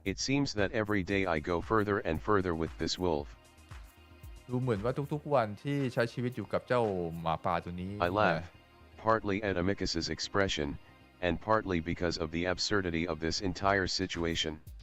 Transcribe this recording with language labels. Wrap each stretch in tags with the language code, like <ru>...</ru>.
<en>It seems that every day I go further and further with this wolf.</en> <th>ดูเหมือนว่าทุกๆวันที่ใช้ชีวิตอยู่กับเจ้าหมาป่าตัวนี้</th> <en>I laugh, partly at Amicus's expression, and partly because of the absurdity of this entire situation.</en>